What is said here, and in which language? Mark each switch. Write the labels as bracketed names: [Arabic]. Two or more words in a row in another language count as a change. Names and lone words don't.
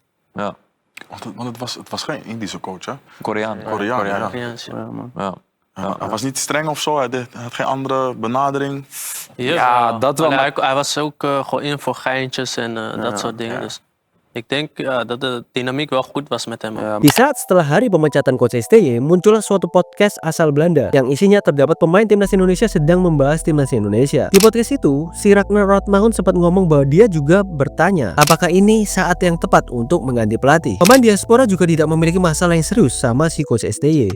[Dutch] Ja, want het was geen Indische coach, hè? Koreaan. Koreaan, ja. Ja. Hij was niet streng of zo, hij had geen andere benadering. Ja, dat wel. Hij was ook gewoon in voor geintjes en dat soort dingen. Dus ik denk dat de dynamiek wel goed was met hem. [Indonesian] Di saat setelah hari pemecatan Coach STY, muncullah suatu podcast asal Belanda yang isinya terdapat pemain timnas Indonesia sedang membahas timnas Indonesia. Di podcast itu, si Ragnar Rotmahun sempat ngomong bahwa dia juga bertanya, apakah ini saat yang tepat untuk mengganti pelatih. Pemain diaspora juga tidak memiliki masalah yang serius sama si Coach STY.